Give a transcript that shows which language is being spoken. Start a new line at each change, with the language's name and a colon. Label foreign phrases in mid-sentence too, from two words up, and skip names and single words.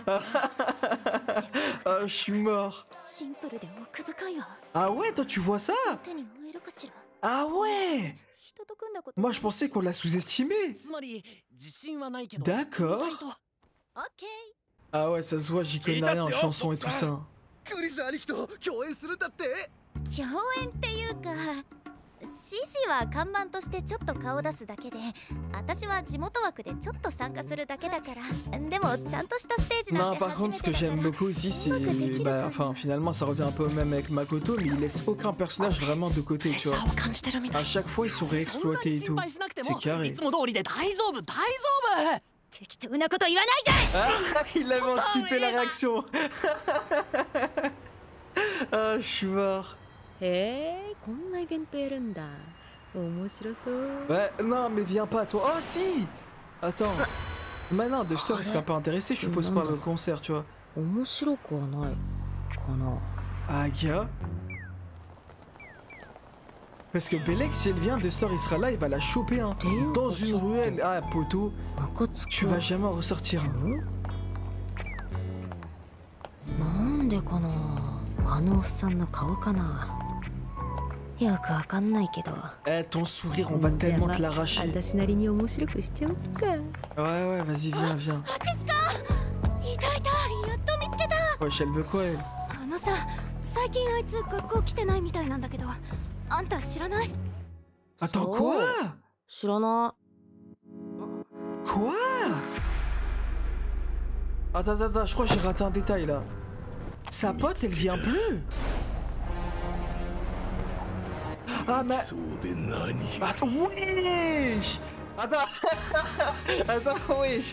French: Ah, je suis mort. Ah ouais, toi tu vois ça? Ah ouais. Moi je pensais qu'on l'a sous-estimé. D'accord. Ah ouais, ça se voit, j'y connais rien en chanson et tout ça.
Japanese: クリス兄貴と共演するんだって。共演っていうか CC は看板としてちょっと顔出すだけで私は地元枠でちょっと参加するだけだからでもちゃんとしたステージなん
French: Non,
Japanese: て
French: par
Japanese: 初
French: contre,
Japanese: め
French: ce
Japanese: て
French: que
Japanese: だから
French: j'aime beaucoup aussi, c'est. Bah, enfin, finalement, ça revient un peu au même avec Makoto, mais il laisse aucun personnage vraiment de côté, tu vois.
Japanese: を感じてるみたい。
French: À chaque fois, ils sont
Japanese: そんなに
French: réexploités et
Japanese: 心
French: tout.
Japanese: 配しなくて
French: C'est
Japanese: も
French: carré.
Japanese: いつも通りで大丈夫大丈夫。適当なこと言わないで
French: Ah, il avait anticipé la réaction. Ah, je suis mort.
Japanese: へえこんなイベントやるんだ面白そう
French: Ouais, non, mais viens pas, toi. Oh, si. Attends. Maintenant, de Stor, il serait pas intéressé, je suppose, par le concert, tu vois.
Japanese: 面白くはないかな
French: Ah, gars. Parce que Belek, si elle vient, Duster il sera là, il va la choper hein. Dans une ruelle. Ah poto, tu vas jamais en ressortir.
Japanese: なんでかな、あのおっさんの顔かな。よくわかんないけど。
French: Eh, ton sourire, on va tellement te l'arracher.
Japanese: 私なりに面白くしちゃおうか。
French: Ouais, ouais, vas-y, viens, viens.
Japanese: いたいた、やっと見つけた。
French: Wesh, elle veut quoi, elle?
Japanese: あのさ、最近あいつ学校来てないみたいなんだけど、あんた知らない？
French: Attends, quoi?
Japanese: 知らない。
French: Quoi? Attends, je crois que j'ai raté un détail là. Sa pote, elle vient plus. Ah, mais... Attends, wesh! Attends, wesh!